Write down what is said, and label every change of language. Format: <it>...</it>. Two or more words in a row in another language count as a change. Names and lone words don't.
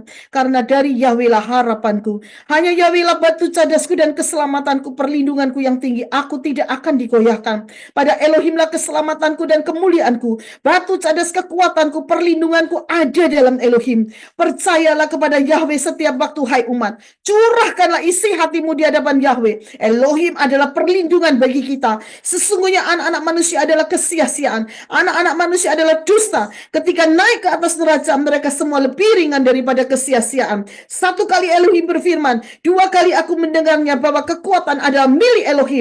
<id>Karena dari Yahweh lah harapanku. Hanya Yahweh lah batu cadasku dan keselamatanku, perlindunganku yang tinggi. Aku tidak akan digoyahkan. Pada Elohim lah keselamatanku dan kemuliaanku. Batu cadas kekuatanku, perlindunganku ada dalam Elohim. Percayalah kepada Yahweh setiap waktu, hai umat. Curahkanlah isi hatimu di hadapan Yahweh. Yahweh. Elohim adalah perlindungan bagi kita. Sesungguhnya anak-anak manusia adalah kesia-siaan. Anak-anak manusia adalah dusta. Ketika naik ke atas neraca, mereka semua lebih ringan daripada kesia-siaan. Satu kali Elohim berfirman, dua kali aku mendengarnya bahwa kekuatan adalah milik Elohim.</id>